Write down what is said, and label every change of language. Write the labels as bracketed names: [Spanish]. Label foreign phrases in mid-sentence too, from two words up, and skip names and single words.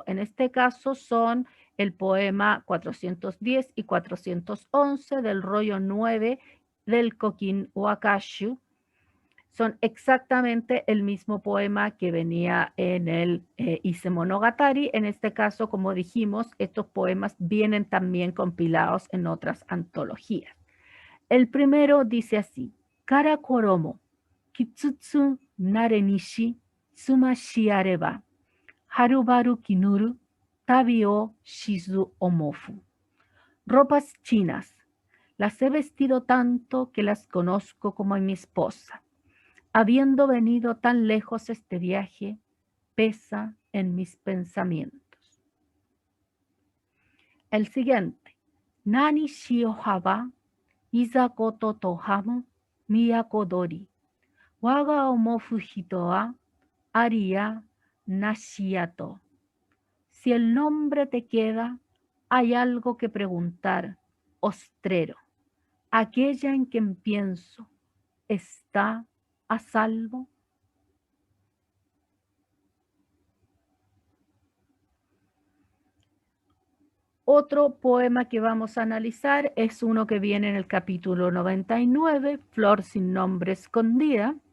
[Spanish] En este caso son el poema 410 y 411 del rollo 9 del Kokin Wakashu. Son exactamente el mismo poema que venía en el Ise Monogatari. En este caso, como dijimos, estos poemas vienen también compilados en otras antologías. El primero dice así: [Japanese] 唐衣 きつつなれにし つましあれば はるばるきぬる 旅をしぞ思ふ. [Spanish] Ropas chinas, las he vestido tanto que las conozco como mi esposa. Habiendo venido tan lejos este viaje, pesa en mis pensamientos. El siguiente: [Japanese] 名にし負はば いざ言問はむ 都鳥. わが思ふ人は ありやなしやと. [Spanish] Si el nombre te queda, hay algo que preguntar, ostrero. Aquella en quien pienso, ¿está a salvo? Otro poema que vamos a analizar es uno que viene en el capítulo 99, Flor sin nombre escondida.